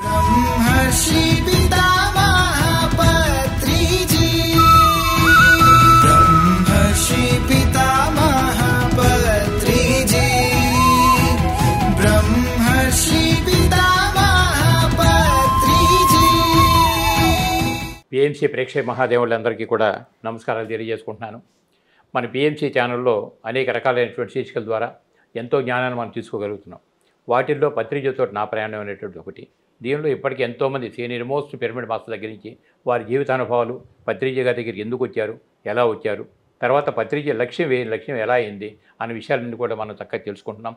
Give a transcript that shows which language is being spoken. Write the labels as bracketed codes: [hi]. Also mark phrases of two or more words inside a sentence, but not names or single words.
[sa] ब्रह्मर्षि पितामह पत्रिजी ब्रह्मर्षि पितामह पत्रिजी ब्रह्मर्षि पितामह पत्रिजी [te] పిఎంసి ప్రేక్షక మహాదేవులందరికీ కూడా నమస్కారాలు తెలియజేసుకుంటున్నాను. మన పిఎంసి ఛానల్లో అనేక రకాలైనటువంటి శీర్షికల ద్వారా ఎంతో జ్ఞానాన్ని మనం తీసుకోగలుగుతున్నాం. వాటిల్లో పత్రిజతో నా ప్రయాణం అనేటువంటి ఒకటి. దీనిలో ఇప్పటికీ ఎంతోమంది [en] senior most pyramid master [te] దగ్గర నుంచి వారి జీవితానుభవాలు, పత్రిజ గారి దగ్గరికి ఎందుకు వచ్చారు, ఎలా వచ్చారు, తర్వాత పత్రిజ లక్ష్యం ఎలా అయింది అనే విషయాలన్నీ కూడా మనం చక్కగా తెలుసుకుంటున్నాం.